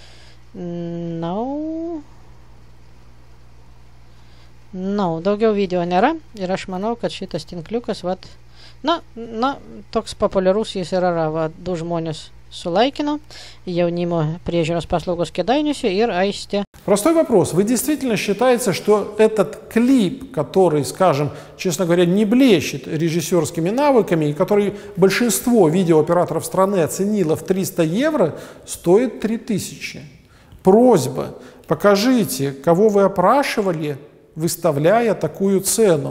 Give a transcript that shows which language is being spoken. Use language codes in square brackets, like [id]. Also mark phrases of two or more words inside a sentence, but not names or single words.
[lt] Daugiau video nėra ir aš manau, kad šitas tinkliukas, toks populiarus jis yra, 2 žmonės сулайкино, jaunimo прежерос paslaugos Kėdainiuose ir Aistė. [ru] Простой вопрос. Вы действительно считаете, что этот клип, который, скажем, честно говоря, не блещет режиссерскими навыками, и который большинство видеооператоров страны оценило в 300 евро, стоит 3000? Просьба, покажите, кого вы опрашивали, выставляя такую цену.